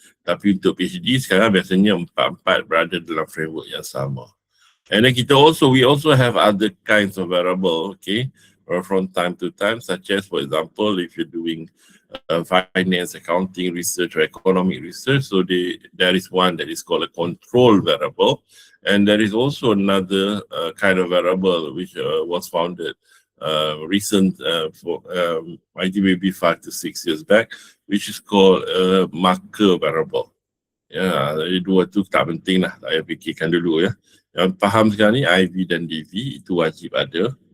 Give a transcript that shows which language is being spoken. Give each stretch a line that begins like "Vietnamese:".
Malay: Tapi untuk PhD sekarang biasanya 4-4 berada dalam framework yang sama.
English: And then we also have other kinds of variable, okay, from time to time, such as, for example, if you're doing finance, accounting research, or economic research, so there is one that is called a control variable, and there is also another kind of variable which was founded I think maybe 5 to 6 years back, which is called a marker variable.
Malay: Ya, dua tu tak penting lah, saya fikirkan dulu ya. Yang faham sekarang ni IV dan DV itu wajib ada.